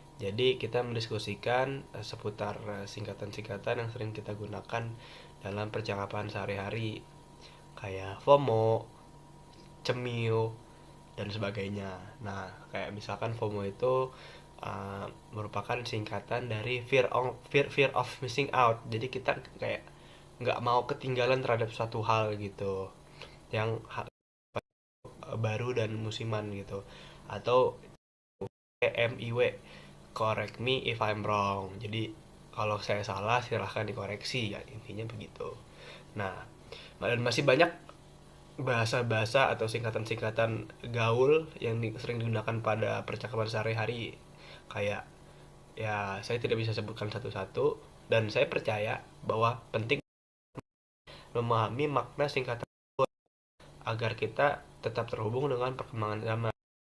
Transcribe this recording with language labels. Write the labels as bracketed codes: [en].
[id] Jadi kita mendiskusikan seputar singkatan-singkatan yang sering kita gunakan dalam percakapan sehari-hari, kayak FOMO, cemil, dan sebagainya. Nah, kayak misalkan FOMO itu merupakan singkatan dari fear of missing out. Jadi kita kayak nggak mau ketinggalan terhadap suatu hal gitu, yang baru dan musiman gitu. Atau [en] MIW, correct me if I'm wrong. [id] Jadi kalau saya salah silahkan dikoreksi ya, intinya begitu. Nah, dan masih banyak bahasa-bahasa atau singkatan-singkatan gaul yang sering digunakan pada percakapan sehari-hari, kayak ya saya tidak bisa sebutkan satu-satu, dan saya percaya bahwa penting memahami makna singkatan agar kita tetap terhubung dengan perkembangan zaman.